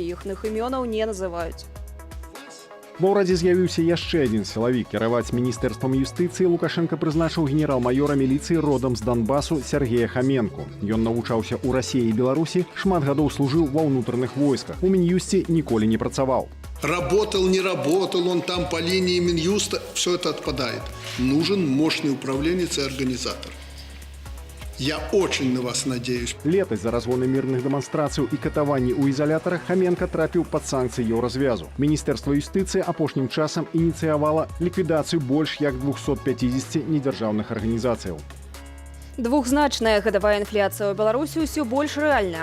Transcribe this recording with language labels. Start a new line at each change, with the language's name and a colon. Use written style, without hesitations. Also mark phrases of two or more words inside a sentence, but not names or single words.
Belarusian: Іхных імёнаў не называюць. Ва ўрадзе з'явіўся яшчэ адзін сілавік. Кіраваць міністэрствам юстыцыі Лукашенко прызначыў генерал-маёра міліцыі родам з Донбасу Сергея Хаменку. Ён навучаўся ў Расіі і Беларусі, шмат гадоў служыў ва ўнутраных войсках. У Мін'юсце ніколі не працаваў.
Russian: Работал, не работал он там по линии Минюста, все это отпадает. Нужен мощный управленец и организатор. Я очень на вас надеюсь.
Belarusian: Летась за разгоны мірных дэманстрацыяў і катаванні ў ізалятарах Хаменка трапіў пад санкцыі Еўразвязу. Міністэрства юстыцыі апошнім часам ініцыявала ліквідацыю больш як 250 недзяржаўных арганізацыяў. Двухзначная гадавая інфляцыя ў Беларусі ўсё больш рэальная.